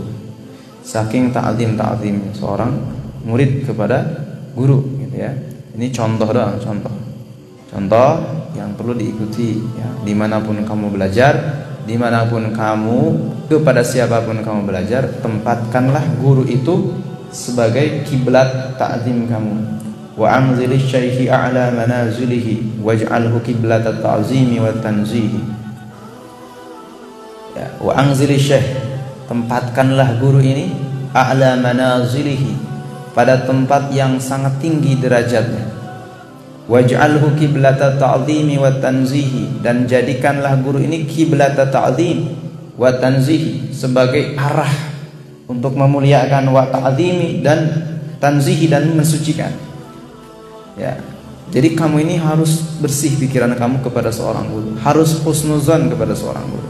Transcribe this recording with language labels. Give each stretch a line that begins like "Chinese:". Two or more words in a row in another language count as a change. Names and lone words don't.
Indonesian: Saking ta'zimnya seorang murid kepada guru, gitu ya. Ini contoh doang, contoh yang perlu diikuti ya. Dimanapun kamu belajar, dimanapun kamu, kepada siapapun kamu belajar, tempatkanlah guru itu sebagai kiblat ta'zim kamu.
Arabic: وأنزل الشيخ على منازله واجعله قبلة التعظيم والتنزيه.
Indonesian: Ya,
Arabic: وأنزل الشيخ,
Indonesian: tempatkanlah guru ini
Arabic: على منازله,
Indonesian: pada tempat yang sangat tinggi derajatnya.
Arabic: واجعله قبلة تعظيم وتنزيه,
Indonesian: dan jadikanlah guru ini
Arabic: قبلة تعظيم وتنزيه,
Indonesian: sebagai arah untuk memuliakan,
Arabic: وتعظيم,
Indonesian: dan tanzihi, dan mensucikan. Ya. Jadi kamu ini harus bersih pikiran kamu kepada seorang guru, harus husnuzan kepada seorang guru.